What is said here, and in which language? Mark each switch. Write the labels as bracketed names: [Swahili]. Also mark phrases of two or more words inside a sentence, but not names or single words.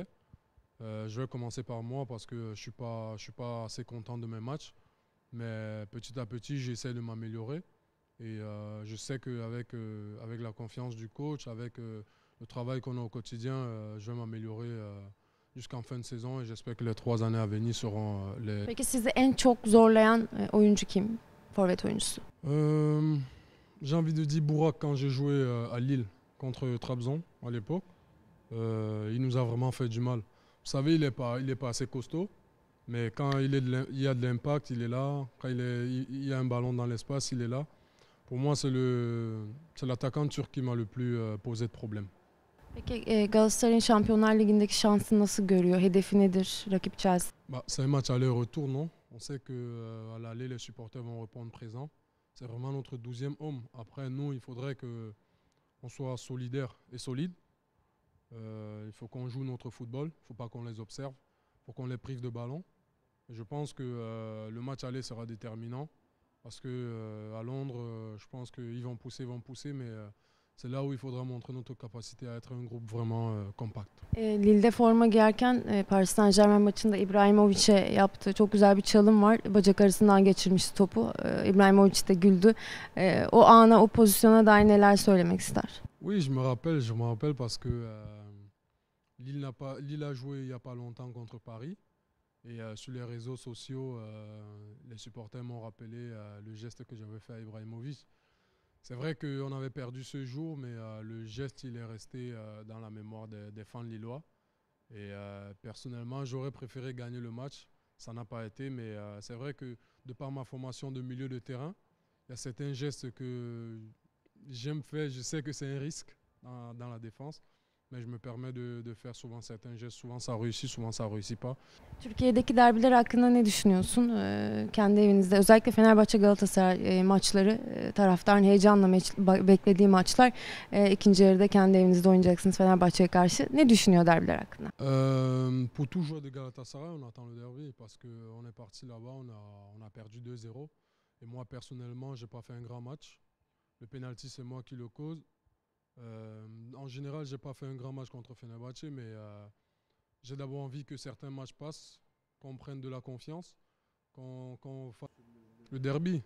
[French] Je vais commencer par moi parce que je suis pas assez content de mes matchs. Mais petit à petit, j'essaie de m'améliorer. Et je sais qu'avec avec la confiance du coach, avec le travail qu'on a au quotidien, je vais m'améliorer jusqu'en fin de saison. Et j'espère que les 3 années à venir seront les... [Turkish] Peki sizi en çok zorlayan oyuncu kim? Forvet oyuncusu. [French] J'ai envie de dire Bourak quand j'ai joué à Lille contre Trabzon à l'époque. Il nous a vraiment fait du mal. Vous savez, il est pas assez costaud, mais quand il y a de l'impact, il est là. Quand il y a un ballon dans l'espace, il est là. Pour moi, c'est l'attaquant turc qui m'a le plus posé de problème. [Turkish] Peki Galatasaray'ın Şampiyonlar Ligi'ndeki şansını nasıl görüyor? Hedefi nedir? Rakip Chelsea. [French] C'est un match aller-retour, non? On sait qu'à l'aller, les supporters vont répondre présent. C'est vraiment notre 12e homme. Après, nous, il faudrait qu'on soit solidaire et solide. Il faut qu'on joue notre football, il ne faut pas qu'on les observe, il faut qu'on les prive de ballon. Et je pense que le match aller sera déterminant parce qu'à Londres, je pense qu'ils vont pousser, mais c'est là où il faudra montrer notre capacité à être un groupe vraiment compact. [Turkish] Lille'de forma giyerken Paris Saint-Germain maçında İbrahimovic'e yaptığı çok güzel bir çalım var. Bacak arasından geçirmişti topu. İbrahimovic de güldü. O ana, o pozisyona dair neler söylemek ister? [French] Oui, je me rappelle parce que Lille a joué il n'y a pas longtemps contre Paris. Et sur les réseaux sociaux, les supporters m'ont rappelé le geste que j'avais fait à Ibrahimovic. C'est vrai qu'on avait perdu ce jour, mais le geste, il est resté dans la mémoire des fans lillois. Et personnellement, j'aurais préféré gagner le match. Ça n'a pas été, mais c'est vrai que de par ma formation de milieu de terrain, il y a certains gestes que j'aime faire. Je sais que c'est un risque dans la défense, mais je me permets de faire souvent certains gestes. Souvent ça réussit, souvent ça réussit pas. [Turkish] Türkiye'deki derbiler hakkında ne düşünüyorsun? Kendi evinizde özellikle Fenerbahçe Galatasaray maçları taraftarın heyecanla beklediği maçlar. İkinci yarıda kendi evinizde oynayacaksınız Fenerbahçe'ye karşı. Ne düşünüyor derbiler hakkında? [French] Pour tout joueur de Galatasaray, on attend le derby parce qu'on est parti là-bas, on a perdu 2-0. Et moi personnellement, j'ai pas fait un grand match. Le penalty, c'est moi qui le cause. En général, j'ai pas fait un grand match contre Fenerbahçe, mais j'ai d'abord envie que certains matchs passent, qu'on prenne de la confiance, qu'on fasse le derby.